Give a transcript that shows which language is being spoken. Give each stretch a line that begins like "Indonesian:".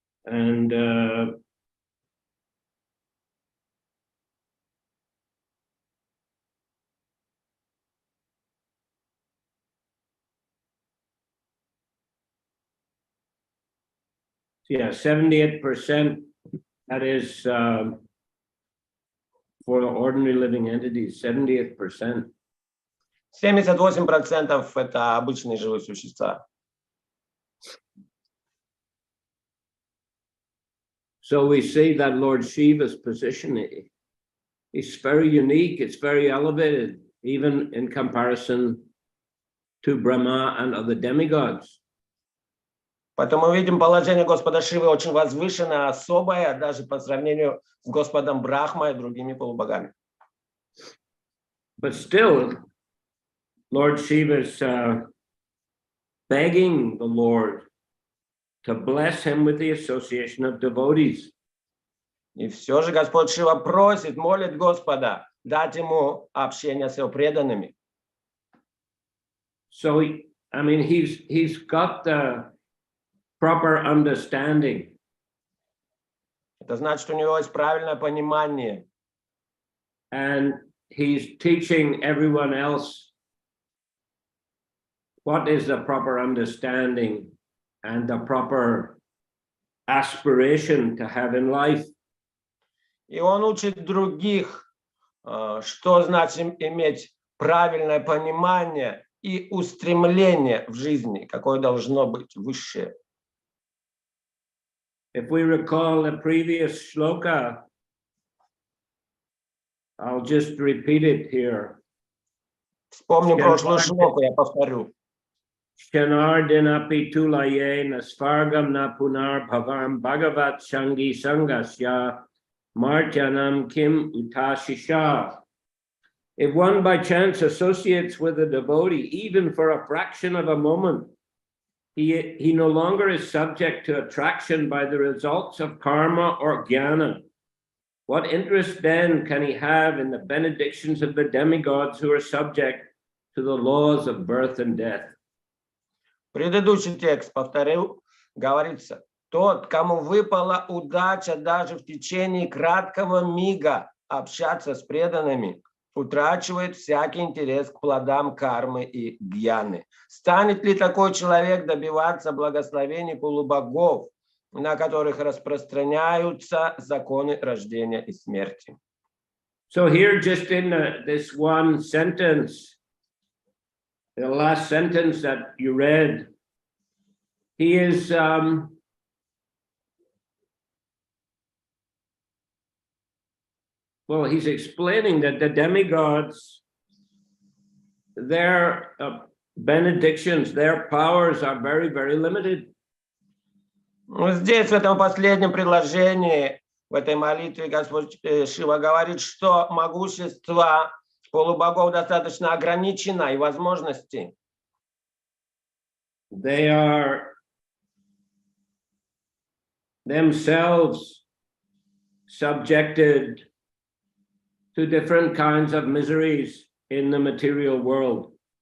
English: And yeah, 78%, that is for the ordinary living entities, 78%.
Russian: 78% это обычные живые существа.
English: So we see that Lord Shiva's position is very unique, it's very elevated, even in comparison to Brahma and other demigods.
Russian: Поэтому мы видим, положение Господа Шивы очень возвышенное, особое, даже по сравнению с Господом Брахмой и другими полубогами.
English: But still, Lord Shiva is begging the Lord to bless him with the association of devotees.
Russian: И все же Господь Шива просит, молит Господа дать ему общение с его преданными.
English: So, I mean, he's got the proper understanding.
Russian: Это значит, у него есть правильное понимание.
English: And he's teaching everyone else what is the proper understanding and the proper aspiration to have in life.
Russian: И он учит других, что значит иметь правильное понимание и устремление в жизни, какое должно быть высшее.
English: If we recall the previous shloka, I'll just repeat it here.
Russian: Вспомним прошлую шлоку, я повторю.
Sanskrit: Shanardinapi tulaye nasvargam na punar bhavam bhagavat shangi sangasya marjanam kim utashisha.
English: If one by chance associates with a devotee, even for a fraction of a moment, he no longer is subject to attraction by the results of karma or jnana. What interest then can he have in the benedictions of the demigods who are subject to the laws of birth and death?
Russian: Предыдущий текст, повторю, говорится, тот, кому выпала удача даже в течение краткого мига общаться с преданными, утрачивает всякий интерес к плодам кармы и гьяны. Станет ли такой человек добиваться благословений полубогов, на которых распространяются законы рождения и смерти?
English: So here, just in this one sentence, the last sentence that you read, he is well, he's explaining that the demigods, their benedictions, their powers are very, very limited.
Russian: Ну, здесь, в этом последнем предложении, в этой молитве, Господь Шива говорит, что могущество полубогов достаточно ограничено и возможности.
English: They are themselves subjected to different kinds of miseries in the material world.